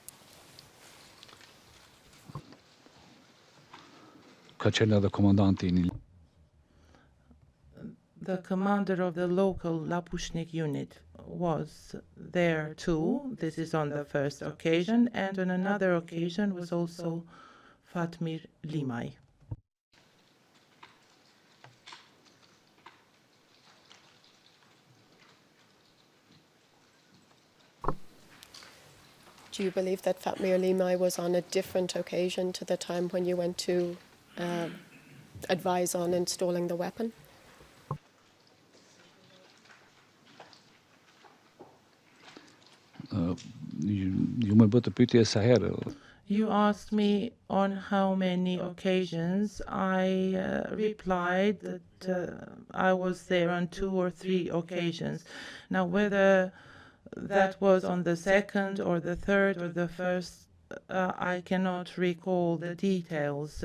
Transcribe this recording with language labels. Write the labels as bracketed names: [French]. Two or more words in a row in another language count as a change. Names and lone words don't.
[Albanian] ka qenë edhe komandanti I një [English] The commander of the local Lapushnik unit was there too. This is on the first occasion, and on another occasion was also Fatmir Limay. Do you believe that Fatmir Limay was on a different occasion to the time when you went to advise on installing the weapon? [Albanian] ju më bë të pyetje sa herë. [English] You asked me on how many occasions. I replied that I was there on 2 or 3 occasions. Now, whether that was on the second or the third or the first, I cannot recall the details.